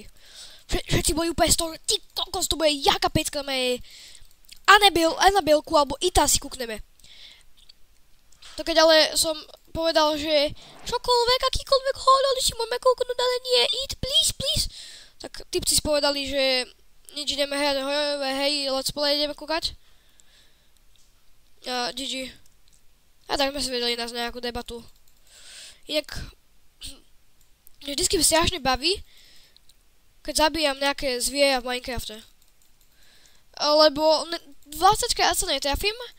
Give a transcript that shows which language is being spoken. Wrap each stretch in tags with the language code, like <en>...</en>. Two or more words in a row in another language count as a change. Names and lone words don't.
<sk>Všetci boli úplne z toho, že ty kokos, to bude jaká pecka, máme Annabelku alebo Ita si kúkneme. To keď ale som povedal, že čokoľvek, akýkoľvek horor, si môžeme kúknúť, ale nie,</sk> <en>It, please.</en> <sk>Tak typci si povedali, že nič ideme hrať hororové, hej,</sk> <en>let's play</en> <sk>ideme kúkať. A GG. A tak sme si vedeli nás nejakú debatu. Inak, vždycky strašne baví, keď zabíjam nejaké zviera v Minecrafte. Lebo 20 krát sa netrafím.</sk>